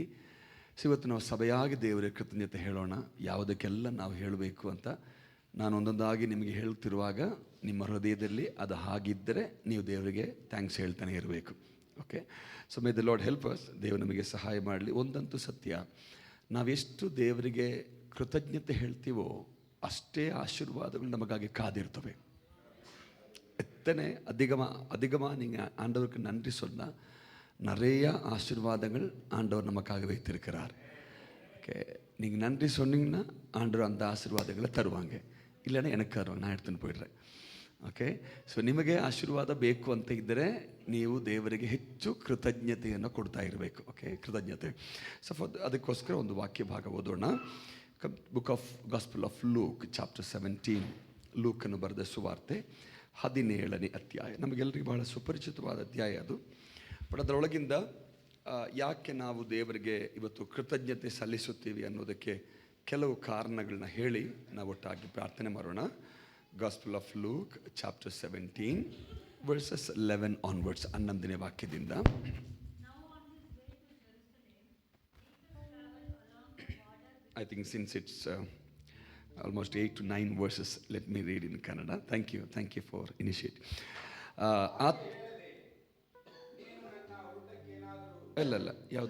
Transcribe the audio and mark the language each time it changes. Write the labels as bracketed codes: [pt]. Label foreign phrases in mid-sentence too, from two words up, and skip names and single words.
[kn] ಸೊ ಇವತ್ತು ನಾವು ಸಭೆಯಾಗಿ ದೇವರಿಗೆ ಕೃತಜ್ಞತೆ ಹೇಳೋಣ. ಯಾವುದಕ್ಕೆಲ್ಲ ನಾವು ಹೇಳಬೇಕು ಅಂತ ನಾನು ಒಂದೊಂದಾಗಿ ನಿಮಗೆ ಹೇಳ್ತಿರುವಾಗ ನಿಮ್ಮ ಹೃದಯದಲ್ಲಿ ಅದು ಹಾಗಿದ್ದರೆ ನೀವು ದೇವರಿಗೆ ಥ್ಯಾಂಕ್ಸ್ ಹೇಳ್ತಾನೆ ಇರಬೇಕು. [en] Okay, so may the Lord help us. [kn] ದೇವರು ನಮಗೆ ಸಹಾಯ ಮಾಡಲಿ. ಒಂದಂತೂ ಸತ್ಯ, ನಾವೆಷ್ಟು ದೇವರಿಗೆ ಕೃತಜ್ಞತೆ ಹೇಳ್ತೀವೋ ಅಷ್ಟೇ ಆಶೀರ್ವಾದಗಳು ನಮಗಾಗಿ ಕಾದಿರ್ತವೆ. [ta] எத்தனை அதிகமாக நீங்கள் ஆண்டவருக்கு நன்றி சொன்னால் நிறைய ஆசீர்வாதங்கள் ஆண்டவர் நமக்காக வைத்திருக்கிறார். ஓகே, நீங்கள் நன்றி சொன்னீங்கன்னா ஆண்டவர் அந்த ஆசீர்வாதங்களை தருவாங்க. இல்லைன்னா எனக்கு தருவாங்க, நான் எடுத்துன்னு போயிடுறேன். [en] Okay, so [kn] ನಿಮಗೆ ಆಶೀರ್ವಾದ ಬೇಕು ಅಂತ ಇದ್ದರೆ ನೀವು ದೇವರಿಗೆ ಹೆಚ್ಚು ಕೃತಜ್ಞತೆಯನ್ನು ಕೊಡ್ತಾ ಇರಬೇಕು. ಓಕೆ, ಕೃತಜ್ಞತೆ. ಸೊ ಅದಕ್ಕೋಸ್ಕರ ಒಂದು ವಾಕ್ಯ ಭಾಗ ಓದೋಣ. [en] Book of Gospel of Luke chapter 17. [kn] ಲೂಕನ್ನು ಬರೆದ ಸುವಾರ್ತೆ 17ನೇ ಅಧ್ಯಾಯ. ನಮಗೆಲ್ಲರಿಗೂ ಬಹಳ ಸುಪರಿಚಿತವಾದ ಅಧ್ಯಾಯ ಅದು. ಬಟ್ ಅದರೊಳಗಿಂದ ಯಾಕೆ ನಾವು ದೇವರಿಗೆ ಇವತ್ತು ಕೃತಜ್ಞತೆ ಸಲ್ಲಿಸುತ್ತೀವಿ ಅನ್ನೋದಕ್ಕೆ ಕೆಲವು ಕಾರಣಗಳನ್ನ ಹೇಳಿ ನಾವು ಒಟ್ಟಾಗಿ ಪ್ರಾರ್ಥನೆ ಮಾಡೋಣ. [en] Gospel of Luke chapter 17 verses 11 onwards. [kn] 11ನೇ ವಾಕ್ಯದಿಂದ. [en] I think since it's almost 8 to 9 verses, let me read in Kannada. Thank you for initiating. [kn] ಅಲ್ಲ ಯಾವುದು?